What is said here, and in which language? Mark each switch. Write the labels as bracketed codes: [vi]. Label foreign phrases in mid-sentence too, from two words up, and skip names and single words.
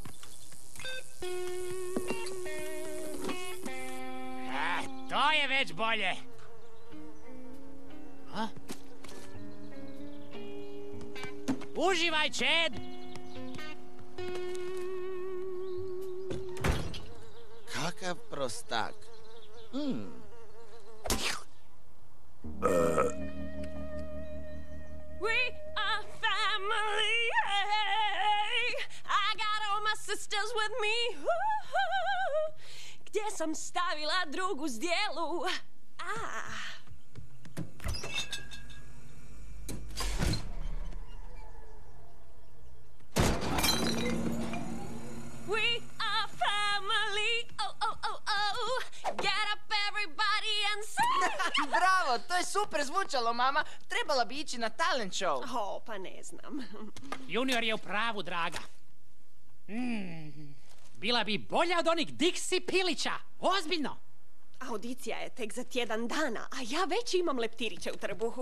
[hr] To je već bolje. Uživaj, Čed! Kakav prostak. [en] We are family, hey. I got all my sisters with me. [hr] Gdje sam stavila drugu zdjelu? [en] We are family, oh. Get up everybody and sing. [hr] Bravo, to je super zvučalo, mama. Trebala bi ići na [en] talent show. [hr] Pa ne znam. Junior je u pravu, draga. Bila bi bolja od onih Dixie Pilića. Ozbiljno. Audicija je tek za tjedan dana, a ja već imam leptiriće u trbuhu.